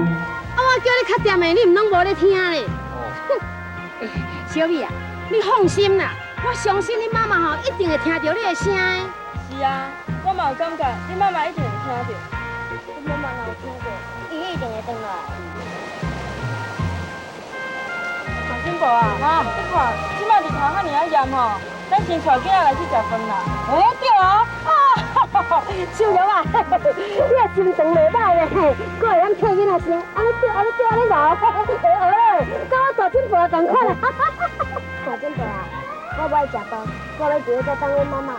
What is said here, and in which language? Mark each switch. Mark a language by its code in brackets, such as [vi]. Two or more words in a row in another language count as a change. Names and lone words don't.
[nan] 啊，我叫你较掂的，你毋拢无咧听咧。哼，小美啊，你放心啦，我相信你妈妈吼一定会听到你的声的。是啊，我嘛有感觉，你妈妈一定会听到。我妈妈有听过，伊一定会回来。小金宝啊，你看，即摆日头遐尔啊炎吼，咱先带囝仔来去食饭啦。对哦，小刘啊，你的心肠袂歹咧，搁会晓替囡仔想，安尼对，安尼闹，跟我大金宝同款啦。小金伯啊，我不爱食饭，我要自己再当我妈妈。